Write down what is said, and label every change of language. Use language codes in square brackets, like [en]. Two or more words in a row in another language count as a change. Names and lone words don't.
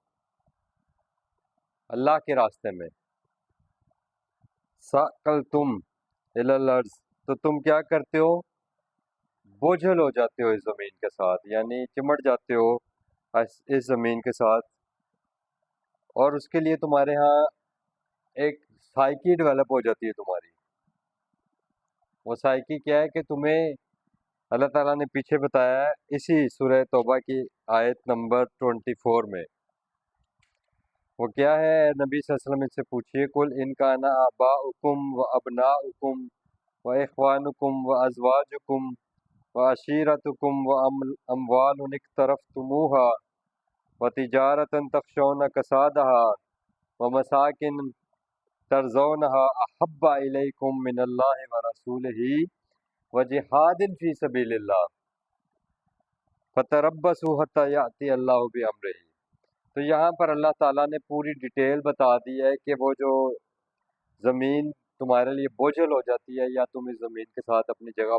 [ur] اللہ کے راستے میں، [ar] ثقلتم الی الارض، [ur] تو تم کیا کرتے ہو، بوجھل ہو جاتے ہو اس زمین کے ساتھ، یعنی چمٹ جاتے ہو اس زمین کے ساتھ، اور اس کے لیے تمہارے ہاں ایک [en] psyche develop [ur] ہو جاتی ہے تمہاری۔ وہ سائیکی کیا ہے کہ تمہیں اللہ تعالیٰ نے پیچھے بتایا ہے اسی سورہ توبہ کی آیت نمبر 24 میں۔ وہ کیا ہے، نبی [ar] صلی اللہ علیہ وسلم [ur] ان سے پوچھئے، قل [ar] ان کان آباؤکم و ابناؤکم و اخوانکم و ازواجکم و عشیرتکم و اموال اقترفتموہا و تجارتا تخشون کسادہا و مساکن ترضونہا احب الیکم من اللہ و رسولہ و جہاد فی سبیل اللہ فتربصوا حتی یأتی اللہ بامرہ۔ [ur] تو یہاں پر اللہ تعالیٰ نے پوری ڈیٹیل بتا دی ہے کہ وہ جو زمین تمہارے لیے بوجھل ہو جاتی ہے، یا تم اس زمین کے ساتھ اپنی جگہ